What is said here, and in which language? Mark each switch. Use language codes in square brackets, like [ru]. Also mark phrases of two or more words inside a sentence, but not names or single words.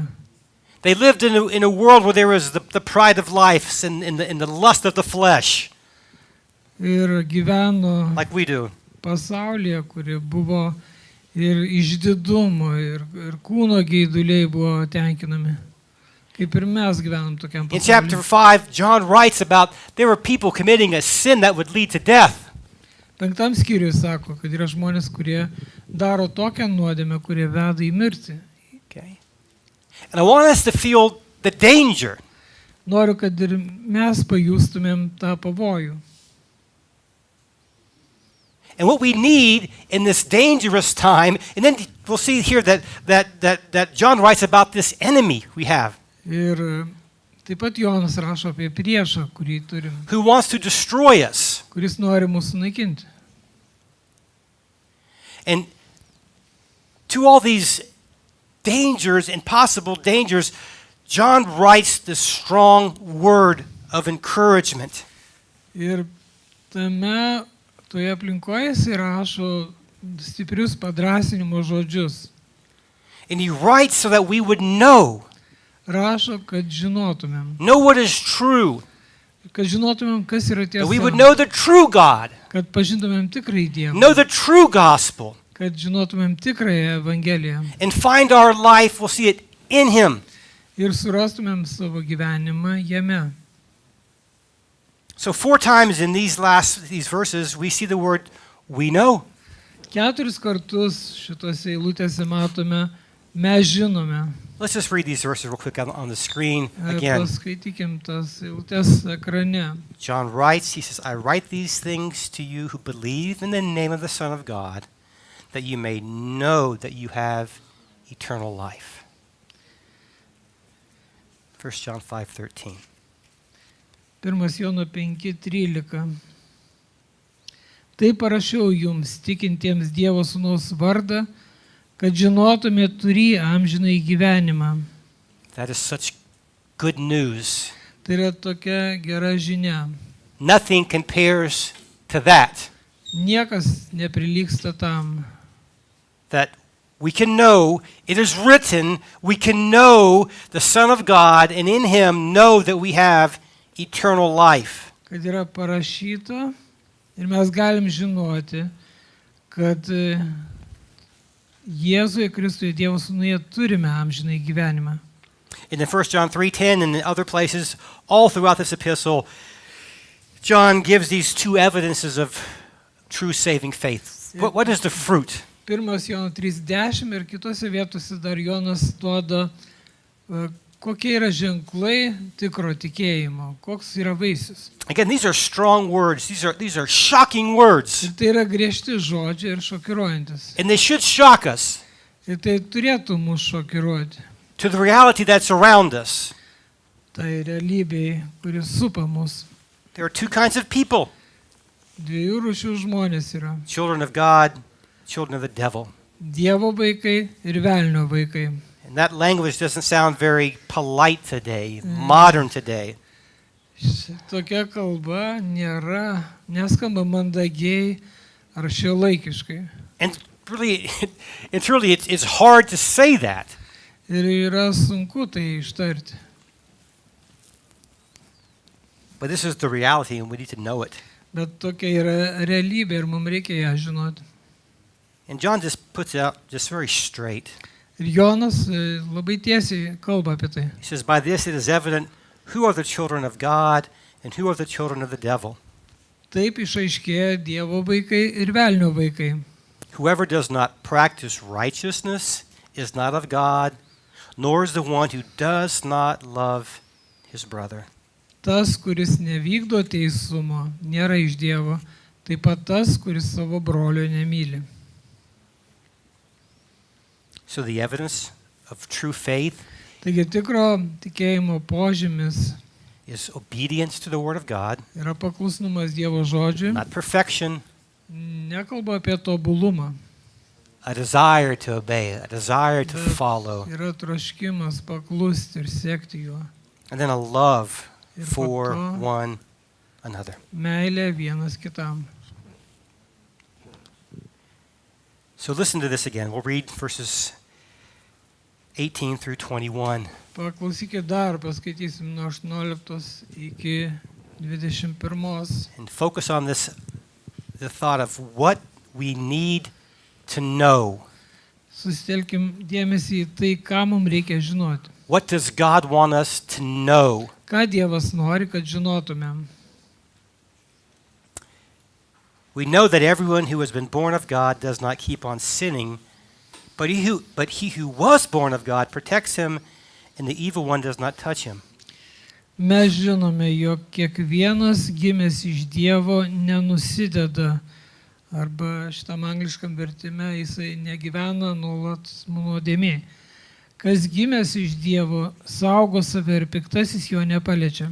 [en] They lived in a world where there was the pride of life and the lust of the flesh, [lt] Ir gyveno [en] like we do. [lt] pasaulyje, kuri buvo ir išdidumo, ir kūno geiduliai buvo tenkinami. Kaip ir mes gyvenam tokiam [en] In chapter [lt] pasaulyje. [en] 5, John writes about there were people committing a sin that would lead to death. [lt] 5 skyriui sako, kad yra žmonės, kurie daro tokią nuodėmę, kurie veda į mirtį. [en] Okay. And I want us to feel the danger. [lt] Noriu, kad ir mes pajustumėm tą pavojų. [en] And what we need in this dangerous time, and then we'll see here that John writes about this enemy we have, [lt] Ir taip pat Jonas rašo apie priešą, kurį turim, [en] who wants to destroy us. [lt] kuris nori mūsų naikinti. [en] And to all these dangers and possible dangers, John writes this strong word of encouragement. [lt] Ir toje aplinkoje jis rašo stiprius padrasinimo žodžius. [en] And he writes so that we would know [lt] Rašo, kad žinotumėm. [en] what is true, [lt] Kad žinotumėm, kas yra [en] that we would [lt] tiesa. [en] know the true God, [lt] Kad pažintumėm tikrąjį Dievą. [en] know the true gospel, [lt] Kad žinotumėm tikrąją Evangeliją. [en] and find our life, we'll see it in him. [lt] Ir surastumėm savo gyvenimą jame. [en] So 4 times in these verses, we see the word we know. [lt] 4 kartus šitose eilutėse matome, mes žinome. [en] Let's just read these verses real quick on the screen again. [lt] Paskaitykim tas eilutės ekrane. [en] John writes, he says, I write these things to you who believe in the name of the Son of God, that you may know that you have eternal life. 1 John 5:13. [lt] 1 Jono 5:13. Tai parašiau jums, tikintiems Dievo Sūnaus vardą, kad žinotumėt turį amžinąjį gyvenimą. [en] That is such good news. [lt] Tai yra tokia gera žinia. [en] Nothing compares to that. [lt] Niekas neprilygsta tam. [en] That we can know, it is written, we can know the Son of God and in him know that we have eternal life. [lt] Kad yra parašyta ir mes galim žinoti, kad Jėzuje Kristuje Dievo Sūnuje turime amžinąjį gyvenimą. [en] In 1 John 3:10 and in other places, all throughout this epistle, John gives these 2 evidences of true saving faith. What is the fruit? [lt] 1 Jono 3:10 ir kitose vietose dar Jonas duoda, kokie yra ženklai tikro tikėjimo, koks yra vaisius. [en] Again, these are strong words. These are shocking words. [lt] Ir tai yra griežti žodžiai ir šokiruojantis. [en] And they should shock us [lt] Ir tai turėtų mus šokiruoti. [en] to the reality that's around us. [lt] Tai realybėj, kuris supa mus. [en] There are 2 kinds of people, [lt] 2 rūšių žmonės yra. [en] children of God, children of the devil. [lt] Dievo vaikai ir velnio vaikai. [en] And that language doesn't sound very polite today, modern today. [lt] Tokia kalba neskamba mandagiai ar šiuolaikiškai. [en] And really, it's hard to say that. [lt] Ir yra sunku tai ištarti. [en] But this is the reality and we need to know it. [lt] Bet tokia yra realybė ir mums reikia ją žinoti. [en] And John just puts it out just very straight. [lt] Ir Jonas labai tiesiai kalba apie tai. [en] He says, by this it is evident who are the children of God and who are the children of the devil. [lt] Taip išaiškėja Dievo vaikai ir velnio vaikai. [en] Whoever does not practice righteousness is not of God, nor is the one who does not love his brother. [lt] Tas, kuris nevykdo teisumo, nėra iš Dievo, taip pat tas, kuris savo brolio nemyli. [en] So the evidence of true faith [lt] Taigi tikro tikėjimo požymis [en] is obedience to the Word of God, [lt] yra paklusnumas Dievo žodžiui. [en] not perfection, [lt] Nekalba apie tobulumą. [en] a desire to obey, a desire to [lt] Bet [en] follow, [lt] yra troškimas paklusti ir sekti juo. [en] and then a love [lt] Ir po [en] for to one another. [lt] meilė vienas kitam. [en] So listen to this again. We'll read verses 18 through 21. [lt] Paklausykit dar, paskaitysim nuo 18 iki 21. [en] And focus on this, the thought of what we need to know. [lt] Susitelkim dėmesį į tai, ką mums reikia žinoti. [en] What does God want us to know? [lt] Ką Dievas nori, kad žinotumėm. [en] We know that everyone who has been born of God does not keep on sinning, but he who was born of God protects him, and the evil one does not touch him. [lt] Mes žinome, jog kiekvienas gimęs iš Dievo nenusideda, arba šitam angliškam vertime jisai negyvena nuolat nuodėmė. Kas gimęs iš Dievo, saugo save ir piktasis jo nepaliečia.